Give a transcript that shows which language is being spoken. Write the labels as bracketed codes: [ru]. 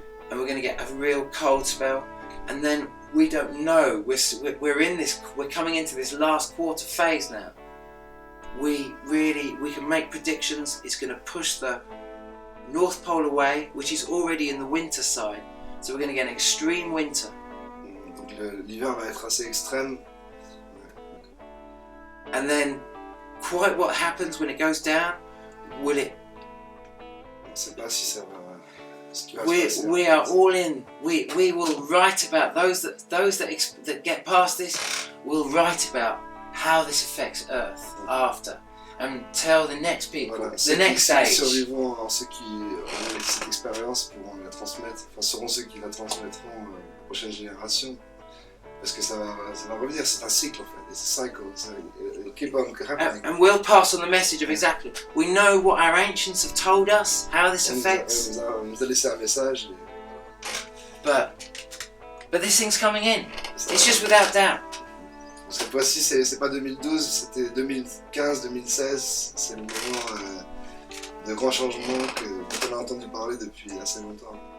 [en] And we're going to get a real cold spell, and then we don't know. We're coming into this last quarter phase now. We can make predictions. It's going to push the North Pole away, which is already in the winter side. So we're going to get an extreme winter. [fr] Donc l'hiver va être assez extrême. [en] And then, quite what happens when it goes down? Will it? [fr] On ne sait pas si ça va. [en] We are all in. We will write about those that get past this. Will write about how this affects Earth after, and tell the next people, the next age. [fr] Ceux qui survivront, ceux qui auront cette expérience pourront la transmettre. Enfin, seront ceux qui la transmettront aux prochaines générations. Parce que ça va revenir. C'est un cycle en fait. [en] It's a cycle. So it'll keep on happening. And we'll pass on the message of exactly. We know what our ancients have told us, how this affects. On nous a laissé un message. But this thing's coming in. It's just without doubt. [fr] Cette fois-ci, c'est pas 2012, c'était 2015-2016. C'est le moment de grands changements dont on a entendu parler depuis assez longtemps.